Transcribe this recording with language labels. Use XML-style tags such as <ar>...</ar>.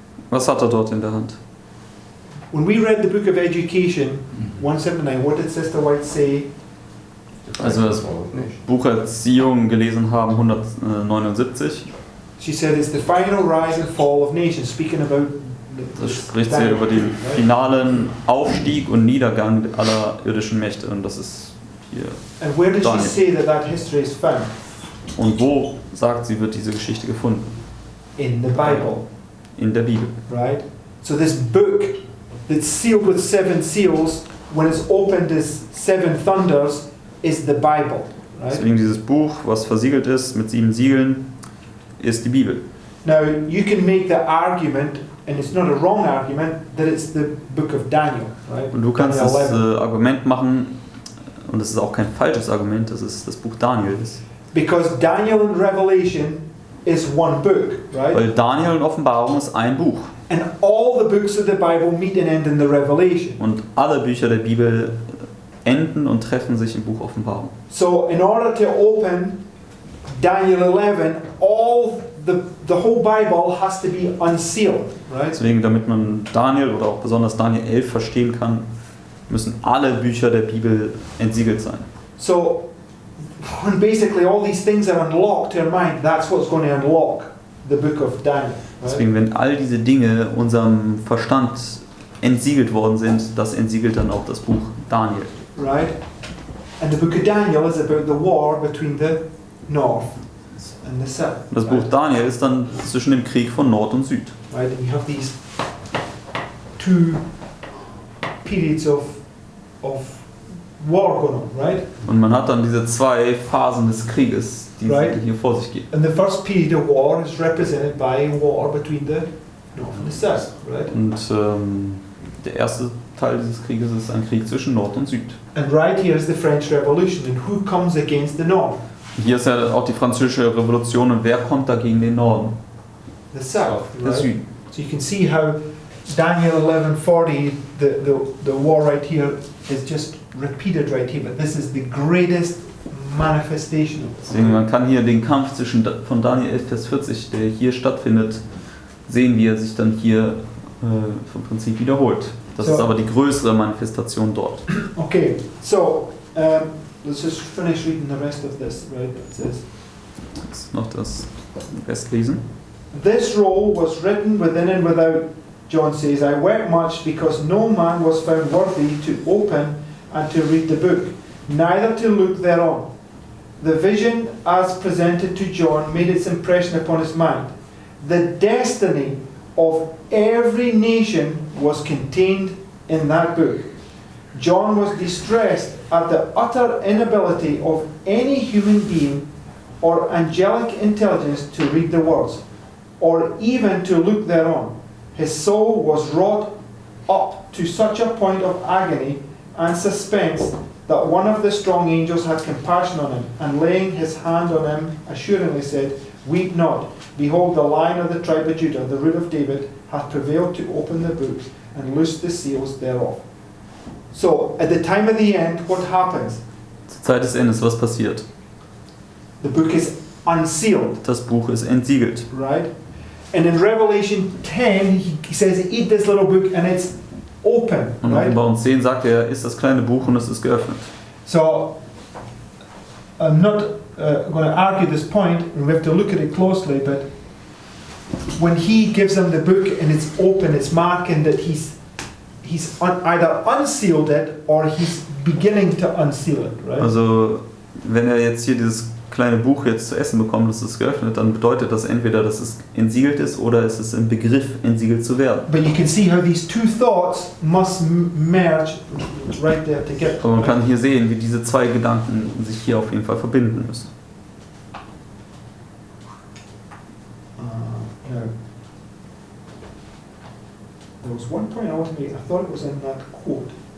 <de>Was hat dort in der Hand?</de> <en>When we read the book of Education, 179, what did Sister White say?</en> <de>Also das Buch Erziehung gelesen haben, 179.</de> <en>She said it's the final rise and fall of nations, speaking about</en> <de>Das spricht sehr über den finalen Aufstieg und Niedergang aller irdischen Mächte und das ist hier.</de> <en>And where does she</en> <de>Daniel.</de> <en>say that that history is found?</en> <de>Und wo, sagt sie, wird diese Geschichte gefunden?</de> <en>In the Bible,</en> <de>In der Bibel.</de> <en>right? So this book that's sealed with 7 seals, when it's opened as 7 thunders, is the Bible, right?</en> <de>Deswegen dieses Buch, was versiegelt ist mit 7 Siegeln, ist die Bibel.</de> <en>Now, you can make the argument, and it's not a wrong argument, that it's the book of Daniel, right?</en> <de>Und du kannst Daniel das 11. Argument machen, und es ist auch kein falsches Argument, dass es das Buch Daniel ist.</de> <en>Because Daniel and Revelation is one book, right?</en> <de>Weil Daniel und Offenbarung ist ein Buch.</de> <en>And all the books of the Bible meet and end in the Revelation.</en> <de>Und alle Bücher der Bibel enden und treffen sich im Buch Offenbarung.</de> <en>So in order to open Daniel 11, all the whole Bible has to be unsealed, right?</en> <de>Deswegen, damit man Daniel oder auch besonders Daniel 11 verstehen kann, müssen alle Bücher der Bibel entsiegelt sein.</de> <en>So when basically all these things are unlocked to our mind, that's what's going to unlock the book of Daniel, right?</en> <de>Deswegen, wenn all diese Dinge unserem Verstand entsiegelt worden sind, das entsiegelt dann auch das Buch Daniel.</de> <en>Right? And the book of Daniel is about the war between the north and the south.</en> <de>Und das Buch</de> <en>Right?</en> <de>Daniel ist dann zwischen dem Krieg von Nord und Süd.</de> <en>Right? And you have these 2 periods of war going on, right?</en> <de>Und man hat dann diese 2 Phasen des Krieges, die</de> <en>Right.</en> <de>hier vor sich gehen.</de> <en>And the first period of war is represented by war between the north and the south, right?</en> <de>Und der erste Teil dieses Krieges ist ein Krieg zwischen Nord und Süd.</de> <en>And right here is the French Revolution, and who comes against the north?</en> <de>Hier ist ja auch die französische Revolution und wer kommt da gegen den Norden?</de> <en>The south,</en> <de>Der</de> <en>right?</en> <de>Süden.</de> <en>So you can see how Daniel 11:40, the war right here is just repeated right here, but this is the greatest manifestation of it.</en> <de>Deswegen, man kann hier den Kampf von Daniel 11, Vers 40, der hier stattfindet, sehen, wie er sich dann hier vom Prinzip wiederholt. Das</de> <en>So-</en> <de>ist aber die größere Manifestation dort.</de> <en>Okay, so let's just finish reading the rest of this, right? It says,</en> <de>Jetzt noch das Rest lesen.</de> <en>This roll was written within and without, John says, I wept much because no man was found worthy to open and to read the book, neither to look thereon. The vision as presented to John made its impression upon his mind. The destiny of every nation was contained in that book. John was distressed at the utter inability of any human being or angelic intelligence to read the words, or even to look thereon. His soul was wrought up to such a point of agony and suspense that one of the strong angels had compassion on him, and laying his hand on him, assuringly said, Weep not. Behold, the Lion of the tribe of Judah, the root of David, hath prevailed to open the book and loose the seals thereof. So, at the time of the end, what happens?</en> <de>Zur Zeit des Endes, was passiert?</de> <en>The book is unsealed,</en> <de>Das Buch ist entsiegelt.</de> <en>right? And in Revelation 10, he says, Eat this little book, and it's open,</en> <de>Und in</de> <en>right?</en> <de>Offenbarung 10 sagt er, ist das kleine Buch und es ist geöffnet.</de> <en>So, I'm not going to argue this point, and we have to look at it closely, but when he gives them the book and it's open, it's marking that he's either unsealed it or he's beginning to unseal it, right?</en> <de>Also, wenn er jetzt hier dieses kleine Buch jetzt zu essen bekommt, das ist geöffnet, dann bedeutet das entweder, dass es entsiegelt ist oder es ist im Begriff, entsiegelt zu werden.</de> <en>But you can see how these 2 thoughts must merge right there together.</en> <de>Aber man kann hier sehen, wie diese 2 Gedanken sich hier auf jeden Fall verbinden müssen.</de> <en>Now, there was one point I wanted to make. I thought it was in that quote.</en>